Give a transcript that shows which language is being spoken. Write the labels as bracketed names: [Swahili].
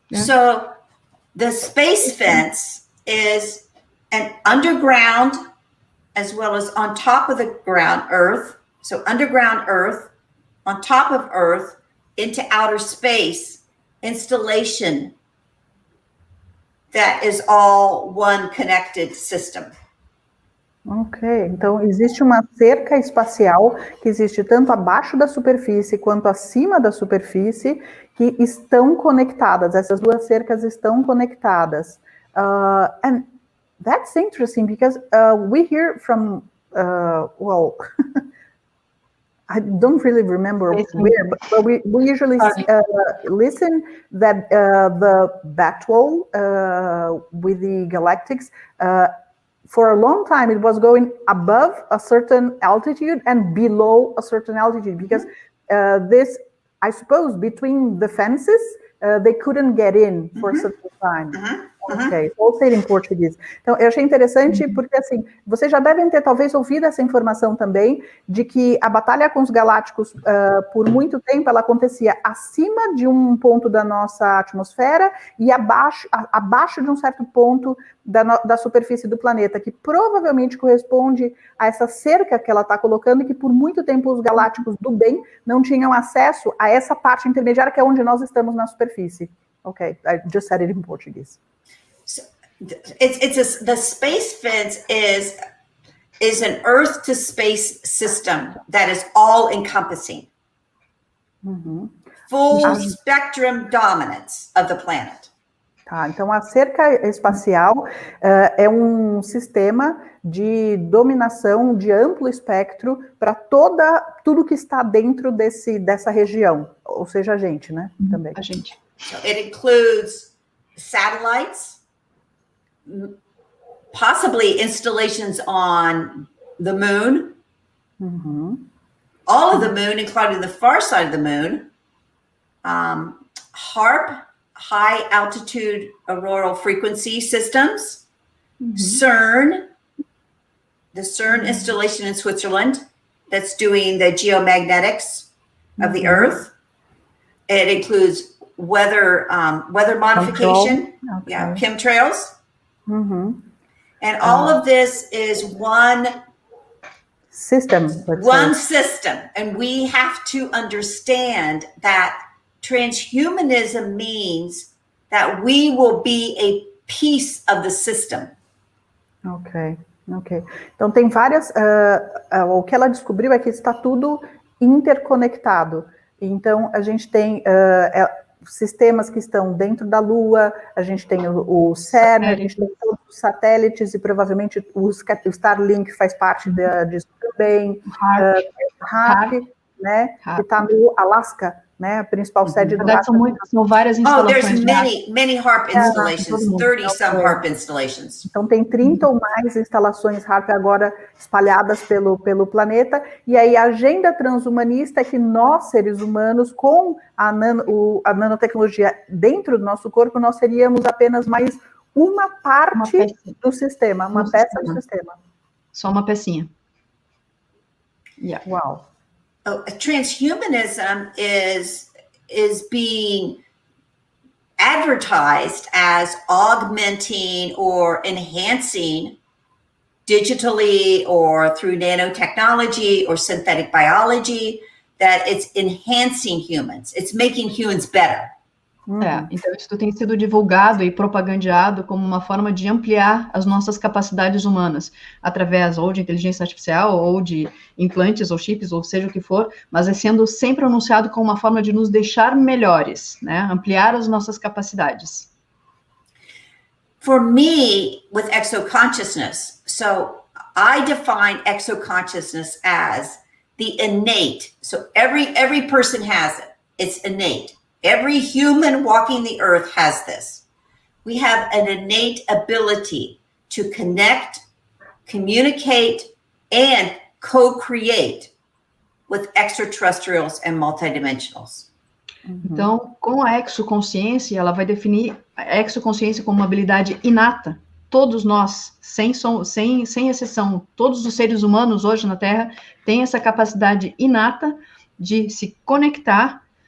[English] So the space fence is an underground as well as on top of the ground Earth. So underground Earth, on top of Earth, into outer space installation that is all one connected system. [Portuguese] Ok, então existe uma cerca espacial que existe tanto abaixo da superfície quanto acima da superfície, que estão conectadas, essas duas cercas estão conectadas. [English] And that's interesting because we hear from, well, I don't really remember where, but we usually listen that the Batwall with the galactics, for a long time, it was going above a certain altitude and below a certain altitude because this, I suppose, between the fences, they couldn't get in for such a time. [Portuguese] Ok, ou ser em português. Então, eu achei interessante porque, assim, vocês já devem ter, talvez, ouvido essa informação também, de que a batalha com os galácticos, por muito tempo, ela acontecia acima de um ponto da nossa atmosfera e abaixo de um certo ponto da superfície do planeta, que provavelmente corresponde a essa cerca que ela está colocando e que, por muito tempo, os galácticos do bem não tinham acesso a essa parte intermediária, que é onde nós estamos na superfície. [English] Ok, I just said it in Portuguese. So the space fence is an Earth to space system that is all encompassing, full spectrum dominance of the planet. [Portuguese] Tá, então a cerca espacial é um sistema de dominação de amplo espectro para tudo que está dentro dessa região, ou seja, a gente, né? Também. A gente. [English] So it includes satellites, possibly installations on the moon, all of the moon, including the far side of the moon, HAARP, high altitude auroral frequency systems, CERN, the CERN installation in Switzerland that's doing the geomagnetics of the Earth. It includes weather modification, chemtrails, and all of this is one system, system, and we have to understand that transhumanism means that we will be a piece of the system. [Portuguese] Ok. Então tem várias. O que ela descobriu é que está tudo interconectado. Então a gente tem sistemas que estão dentro da Lua, a gente tem o CERN, a gente tem todos os satélites e provavelmente o Starlink faz parte disso também. HAARP, né? Que está no Alasca, né? A principal sede do HAARP. São várias instalações. [English] Oh, there's many HAARP installations, 30 some HAARP installations. [Portuguese] Então tem 30 ou mais instalações HAARP agora espalhadas pelo planeta, e aí a agenda transhumanista é que nós, seres humanos, com a nanotecnologia dentro do nosso corpo, nós seríamos apenas mais uma parte do sistema, uma peça do sistema. Só uma pecinha. Uau. [English] Transhumanism is being advertised as augmenting or enhancing digitally or through nanotechnology or synthetic biology, that it's enhancing humans. It's making humans better. [Portuguese] Então isso tem sido divulgado e propagandeado como uma forma de ampliar as nossas capacidades humanas, através ou de inteligência artificial, ou de implantes, ou chips, ou seja o que for, mas é sendo sempre anunciado como uma forma de nos deixar melhores, né? Ampliar as nossas capacidades. [English] For me, with exoconsciousness, so I define exoconsciousness as the innate. So every person has it. It's innate. Every human walking the earth has this. We have an innate ability to connect, communicate, and co-create with extraterrestrials and multidimensionals. [Portuguese] Então, com a exoconsciência, ela vai definir a exoconsciência como uma habilidade inata. Todos nós, sem exceção, todos os seres humanos hoje na Terra têm essa capacidade inata de se conectar